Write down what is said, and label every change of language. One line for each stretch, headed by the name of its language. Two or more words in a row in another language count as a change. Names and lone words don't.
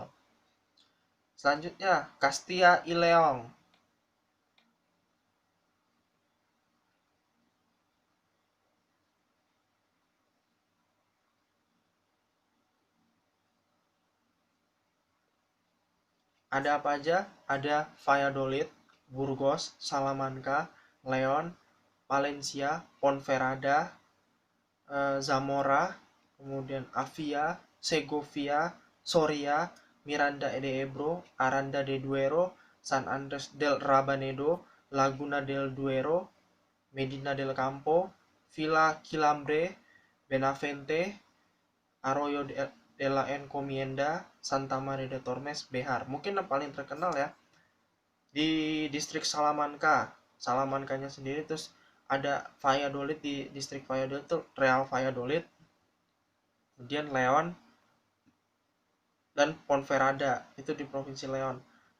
Indonesian: Selanjutnya Castilla y León. Ada apa aja? Ada Valladolid, Burgos, Salamanca, León, Valencia, Ponferrada, Zamora, kemudian Avia, Segovia, Soria, Miranda de Ebro, Aranda de Duero, San Andrés del Rabanedo, Laguna del Duero, Medina del Campo, Villa Quilambre, Benavente, Arroyo de la Encomienda, Santa Maria de Tormes, Behar. Mungkin yang paling terkenal ya di distrik Salamancanya sendiri. Terus ada Valladolid, di distrik Valladolid itu Real Valladolid, kemudian Leon dan Ponferrada itu di provinsi Leon.